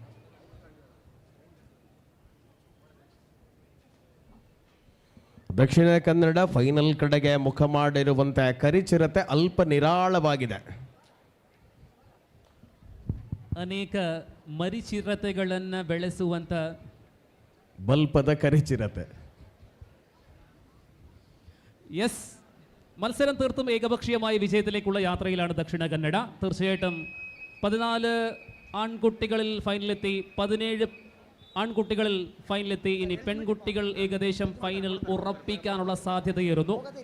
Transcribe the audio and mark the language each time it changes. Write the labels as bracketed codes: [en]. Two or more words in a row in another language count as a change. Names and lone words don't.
[kn] ದಕ್ಷಿಣ ಕನ್ನಡ ಫೈನಲ್ ಕಡೆಗೆ ಮುಖ ಮಾಡಿರುವಂತಹ ಕರಿಚಿರತೆ ಅಲ್ಪ ನಿರಾಳವಾಗಿದೆ. ಅನೇಕ ಮರಿಚಿರತೆಗಳನ್ನು ಬೆಳೆಸುವಂತ ಬಲ್ಪದ ಕರಿಚಿರತೆ. [ml] യെസ്, മത്സരം തീർത്തും ഏകപക്ഷീയമായ വിജയത്തിലേക്കുള്ള യാത്രയിലാണ് ദക്ഷിണ കന്നഡ. തീർച്ചയായിട്ടും 14 ആൺകുട്ടികളിൽ ഫൈനലെത്തി, 17 ആൺകുട്ടികളിൽ ഫൈനലെത്തി. ഇനി പെൺകുട്ടികൾ ഏകദേശം ഫൈനൽ ഉറപ്പിക്കാനുള്ള സാധ്യതയേറുന്നു.